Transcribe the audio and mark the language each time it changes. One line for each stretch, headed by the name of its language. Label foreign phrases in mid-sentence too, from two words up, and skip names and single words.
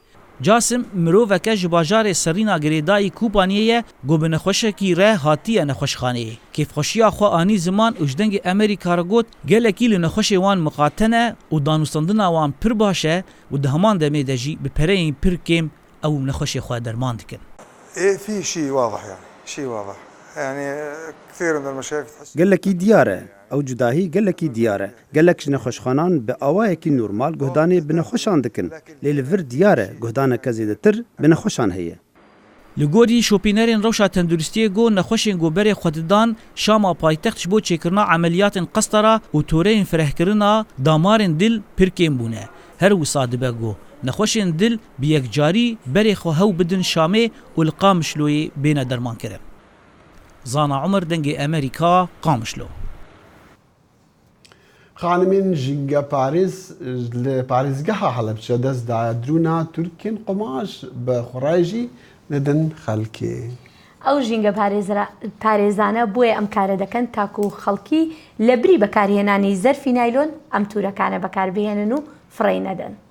Kurdish: Casim miroveke ji bajarê Serîna Girêdayî Kûpaniyê ye got bi nexweşekî re hatiye nexweşxaneyê. Kêfxweşiya xwe anî ziman û ji dengê Amerîka re got gelekî li nexweşê wan miqate ne û danûstandina wan pir baş e û di heman demê de jî bi pereyên pir kêm ew nexweşê xwe derman dikin.
Arabic: في شيء واضح يعني شيء واضح يعني كثير من المشاكل
Kurdish: gelekî diyar e ew cudahî gelekî diyar e gelek ji nexweşxanan bi awayekî normal guhdanê bi nexweşan dikin lê li vir diyar e guhdaneke zêdetir bi nexweşan heye. Li gorî şopînerên rewşa tenduristiyê got nexweşên goberê xwe didan Şama paytext ji bo çêkirina emeliyatên qestara û toreyên firehkirina damarên dil pir kêm bûne. Her wisa dibe got nexweşên dil bi yekcarî berê xwe hew bidin Şamê û li Qamişloyê bêne dermankirin. Zana Umer dengê Amerîka Qamişlo. خانمین ژینگە پاریز لە پارێزگەها هەڵەبجە دەستدایە درۆنا تورکین قۆماش بە خوڕایژی دەدەن خەڵکێ.
Central Kurdish: ئەو ژینگە پارێزانە بۆیە ئەم کارە دەکەن تاکو و خەڵکی لە بری بەکارهێنانی زەرفی نایلۆن ئەم تورەکانە بەکاربهێنن و فڕێ نەدەن.